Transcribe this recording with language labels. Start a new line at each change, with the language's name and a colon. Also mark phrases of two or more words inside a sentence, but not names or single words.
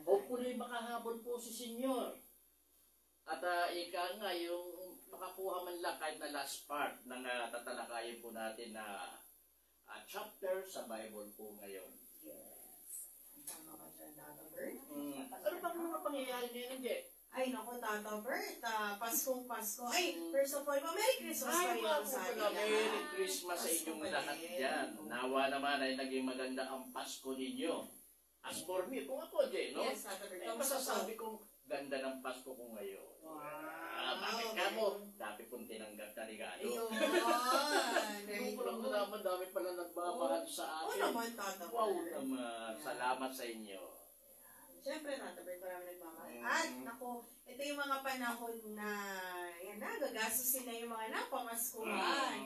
Filipino: Hopefully makahabol po si Senyor. At ika nga yung makakuha man lang kahit na
English: last part
Filipino: ng tatalakayin po natin na chapter sa Bible po ngayon. Yes. Tama ka dyan, Tata Bert. Ano bang mga pangyayari ngayon, Anje? Ay, naku, Tata Bert. Paskong Pasko. Ay,
English: first of all, Merry Christmas
Filipino: kayo sa atin.
English: Merry Christmas
Filipino: sa inyong lahat dyan. Nawa naman ay naging maganda ang Pasko ninyo.
English: As for me,
Filipino: kung ako, Jay, no? Yes, Tata Bert. Ay, masasabi kong ganda ng Pasko ko ngayon. Wow. Bakit ka mo? Dami kong tinanggap na regalo. Ayun. Kung lang naman, dami pala nagmamahal sa akin. Oo naman, Tata Bert. Wow naman. Salamat sa inyo. Siyempre, Tata Bert, marami nagmamahal. At, naku, ito yung mga panahon na, yan na, gagastusin na yung mga napamaskuhan.